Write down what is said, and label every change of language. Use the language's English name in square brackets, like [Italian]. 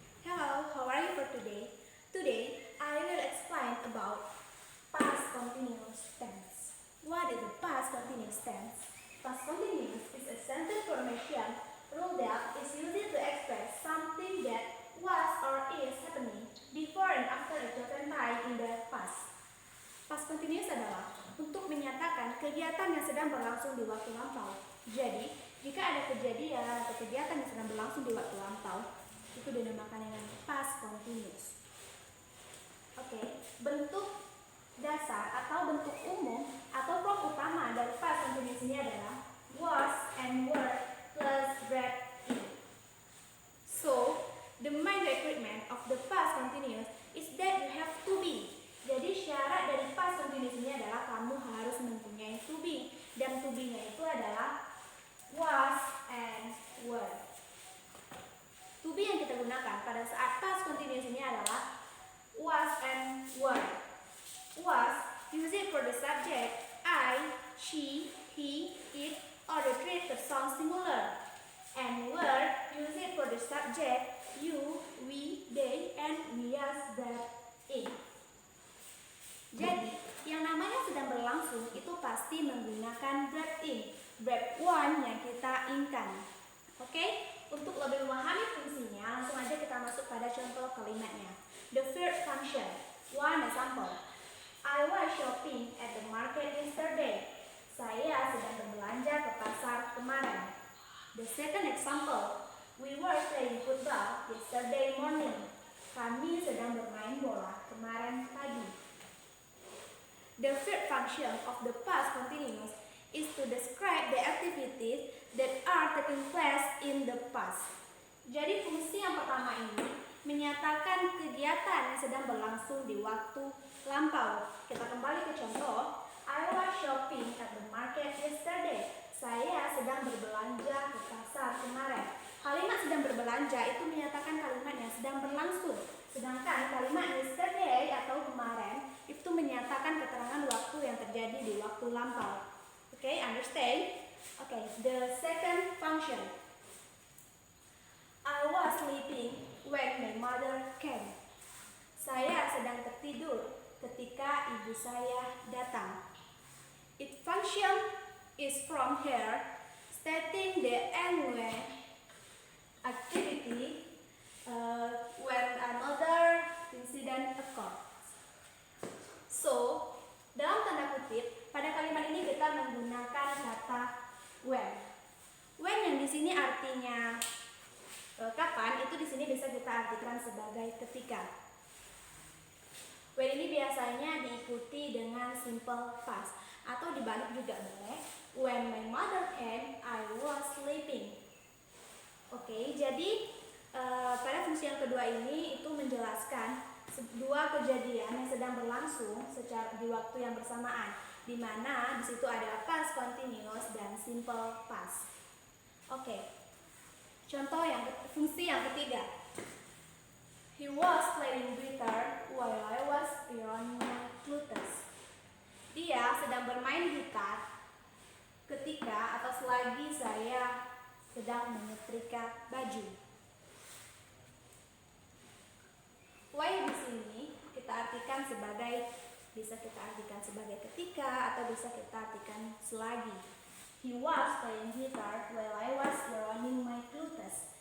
[English] Hello, how are you for today? Today, I will explain about past continuous tense. What is the past continuous tense? Past continuous is a sentence formation rule that is used to express something that was or is happening before and after a certain time in the past. [Indonesian] Past continuous adalah untuk menyatakan kegiatan yang sedang berlangsung di waktu lampau. Jadi, jika ada kejadian atau kegiatan yang sedang berlangsung di waktu lampau, itu dinamakan dengan past continuous. Oke, bentuk dasar atau bentuk umum atau form utama dari past continuous ini adalah was and were plus verb in. [English] So, the main requirement of the past continuous is that you have to be. [Indonesian] Jadi syarat dari past continuous ini adalah kamu harus mempunyai to be, dan to be-nya itu adalah was and were. To be yang kita gunakan pada saat past continuous ini adalah was and were. [English] Was used for the subject I, she, he, it, or the three person singular, and were used for the subject you, we, they, and we as verb in. [Indonesian] Jadi, yang namanya sedang berlangsung itu pasti menggunakan verb in, verb one yang kita inkan. Oke? Untuk lebih memahami fungsinya, langsung aja kita masuk pada contoh kalimatnya. [English] The verb function. One example. I was shopping at the market yesterday. [Indonesian] Saya sedang berbelanja ke pasar kemarin. [English] The second example. We were playing football yesterday morning. [Indonesian] Kami sedang bermain bola kemarin pagi. [English] The third function of the past continuous is to describe the activities that are taking place in the past. [Indonesian] Jadi fungsi yang pertama ini menyatakan kegiatan yang sedang berlangsung di waktu lampau. Kita kembali ke contoh. [English] I was shopping at the market yesterday. [Indonesian] Saya sedang berbelanja ke pasar kemarin. Kalimat sedang berbelanja itu menyatakan kalimat yang sedang berlangsung. Sedangkan kalimat yesterday atau kemarin itu menyatakan keterangan waktu yang terjadi di waktu lampau. [English] Okay, understand? Okay, the second function. I was sleeping when my mother came. [Indonesian] Saya sedang tertidur ketika ibu saya datang. [English] Its function is from here, stating the annual activity when another incident occurs. [Indonesian] So, dalam tanda kutip, pada kalimat ini kita menggunakan kata when. When yang di sini artinya kapan, itu di sini bisa kita artikan sebagai ketika. When ini biasanya diikuti dengan simple past atau dibalik juga boleh. [English] When my mother came, I was sleeping. [Indonesian] Oke, jadi pada fungsi yang kedua ini itu menjelaskan dua kejadian yang sedang berlangsung secara di waktu yang bersamaan, di mana di situ ada past continuous dan simple past. Oke. Contoh fungsi yang ketiga. [English] He was playing guitar while I was ironing my clothes. [Indonesian] Dia sedang bermain gitar ketika atau selagi saya sedang menyetrika baju. While di sini kita artikan bisa kita artikan sebagai ketika atau bisa kita artikan selagi. [English] He was playing guitar while I was ironing my clothes.